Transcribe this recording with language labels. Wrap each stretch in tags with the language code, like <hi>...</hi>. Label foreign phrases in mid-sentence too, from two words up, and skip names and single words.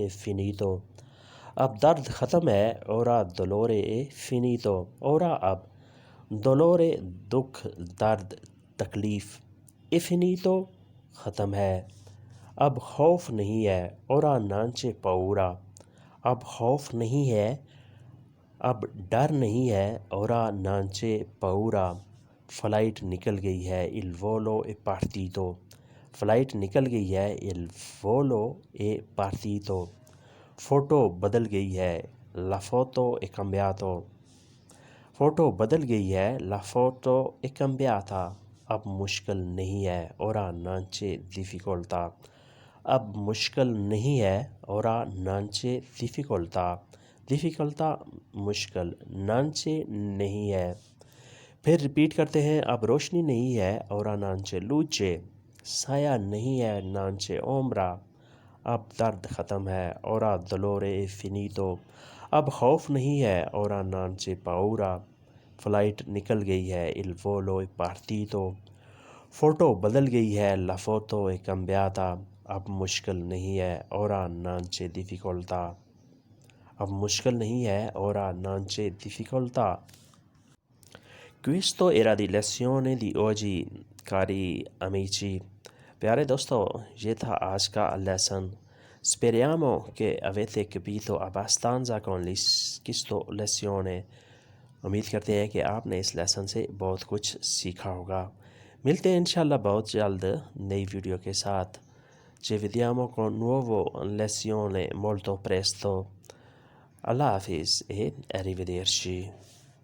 <ur>فینیتو اب درد ختم ہے</ur> <it>ora dolore finito</it> <ur>اورا اب دلورے دکھ درد تکلیف افینیتو ختم ہے اب خوف نہیں ہے</ur> <it>ora non c'è paura</it> <ur>اب خوف نہیں ہے اب ڈر نہیں ہے</ur> <it>ora non c'è paura</it> <ur>فلائٹ نکل گئی ہے</ur> <it>il volo è partito</it> <ur>فلائٹ نکل گئی ہے</ur> <it>il volo è partito</it> <ur>فوٹو بدل گئی ہے</ur> <it>la foto è cambiato</it> <ur>فوٹو بدل گئی ہے</ur> <it>la foto è cambiata</it> <ur>اب مشکل نہیں ہے</ur> <it>ora non c'è difficoltà</it> <ur>اب مشکل نہیں ہے</ur> <it>ora non c'è difficoltà</it> <ur>difficoltà مشکل</ur> <it>non c'è</it> <ur>نہیں ہے پھر ریپیٹ کرتے ہیں اب روشنی نہیں ہے</ur> <it>ora non c'è luce</it> <ur>سایہ نہیں ہے</ur> <it>non c'è ombra</it> <ur>اب درد ختم ہے</ur> <it>ora dolore è finito</it> <ur>اب خوف نہیں ہے</ur> <it>ora non c'è paura</it> <ur>فلائٹ نکل گئی ہے</ur> <it>il volo è partito</it> <ur>فوٹو بدل گئی ہے</ur> <it>la foto è cambiata</it> <ur>اب مشکل نہیں ہے</ur> <it>ora non c'è difficoltà</it> <ur>اب مشکل نہیں ہے</ur> <it>ora non c'è difficoltà Questo era di lezione di oggi cari</it> <ur>amici پیارے دوستو یہ تھا آج کا لیسن</ur> <it>speriamo che avete capito abbastanza con questo lezione</it> <ur>امید کرتے ہیں کہ آپ نے اس لیسن سے بہت کچھ سیکھا ہوگا ملتے ہیں انشاءاللہ بہت جلد نئی ویڈیو کے ساتھ</ur> <it>ci vediamo con nuovo lezione molto presto</it> <ur>اللہ حافظ</ur> <it>e arrivederci</it>